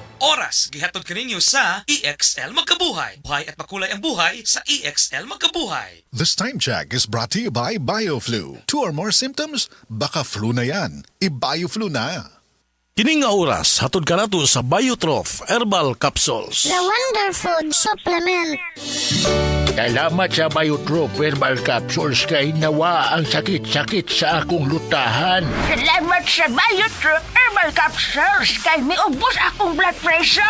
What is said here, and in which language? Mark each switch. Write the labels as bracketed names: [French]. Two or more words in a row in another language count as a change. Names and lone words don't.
[Cebuano] oras gihatod kaninyo sa EXL Magkabuhay. [Filipino] Buhay at makulay ang buhay sa EXL Magkabuhay. [English] This time check is brought to you by BioFlu. 2 or more symptoms? [Filipino] Baka flu na yan. I-BioFlu na. [Cebuano] Kining nga oras, hatod ka nato sa Biotroph Herbal Capsules. [English] The Wonder Food Supplement. [Cebuano] Salamat sa Biotroph Herbal Capsules kay nawa ang sakit-sakit sa akong lutahan. Salamat sa Biotroph Herbal Capsules kay miubos akong [English] blood pressure.